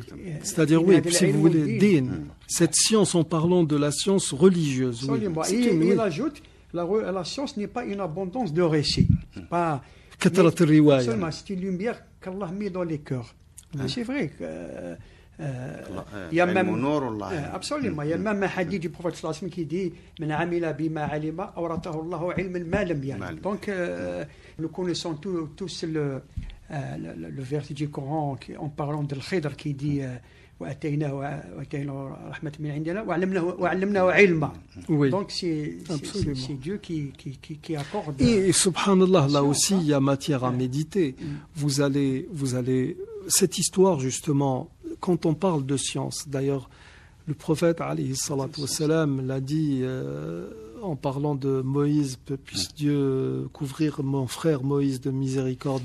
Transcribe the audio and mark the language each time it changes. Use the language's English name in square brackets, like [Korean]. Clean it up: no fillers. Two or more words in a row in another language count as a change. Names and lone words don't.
[French] C'est-à-dire, oui, si vous voulez, din, cette science, en parlant de la science religieuse. Oui. Absolument. C'est Et une- oui. il ajoute la science n'est pas une abondance de récits. Pas, [Arabic] كثرة الرواية. [French] Absolument, c'est une lumière qu'Allah met dans les cœurs. Et c'est vrai que. Il y a même. Absolument. Il y a même un hadith du prophète [Arabic] صلى الله عليه وسلم [French] qui dit [Arabic] من عمل بما علم أورثه الله علم ما لم يعلم. [French] Donc, nous connaissons tous le verset du Coran en parlant de l'Khidr qui dit [Arabic] وأتيناه رحمة من عندنا وعلمناه علما. [French] Oui. Donc c'est Absolument. Dieu qui accorde. Et subhanallah, là aussi, il y a matière à méditer. Vous allez, cette histoire justement, quand on parle de science, d'ailleurs, le prophète [Arabic] عليه الصلاة والسلام [French] l'a dit en parlant de Moïse, puisse Dieu couvrir mon frère Moïse de miséricorde.